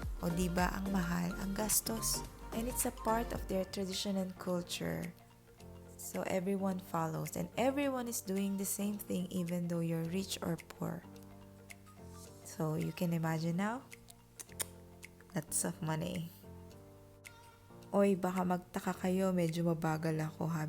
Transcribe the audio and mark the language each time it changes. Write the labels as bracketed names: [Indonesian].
[Filipino] O diba, ang mahal, ang gastos. [English] And it's a part of their tradition and culture. So, everyone follows and everyone is doing the same thing even though you're rich or poor. So, you can imagine now, lots of money. [Filipino] Oy, baka magtaka kayo, medyo mabagal ako ha.